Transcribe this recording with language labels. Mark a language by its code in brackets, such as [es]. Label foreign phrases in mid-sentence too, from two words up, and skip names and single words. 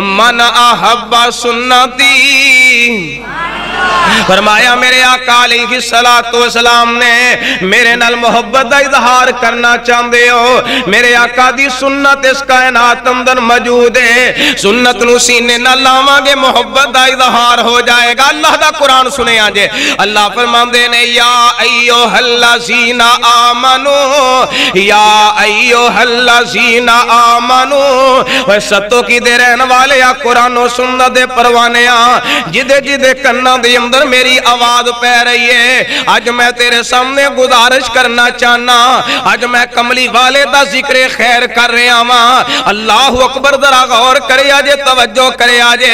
[ar] من أحب سنتي, [pa] فرمایا میرے آقا [ar] عليه الصلاة والسلام [pa] نے میرے نال محبت دا اظہار کرنا چاہتے ہو، میرے آقا دی سنت اس کائنات اندر موجود ہے. سنت نوں سینے نال لاواں گے محبت دا اظہار ہو جائے گا. اللہ دا قرآن سنے جے، اللہ فرماندے نے [ar] يا أيها الذين آمنوا، يا أيها الذين آمنوا. [pa] اوئے ستو کی دے رہنے والے آ قرآن اور سنت دے پروانے آ، جدے جدے کناں دے اندر میری آواز پے رہی ہے، اج میں تیرے سامنے گزارش کرنا چاہنا، اج میں کملی والے دا ذکر خیر کر رہا واں. [ar] الله أكبر, [pa] ذرا غور کرے جے، توجہ کرے جے.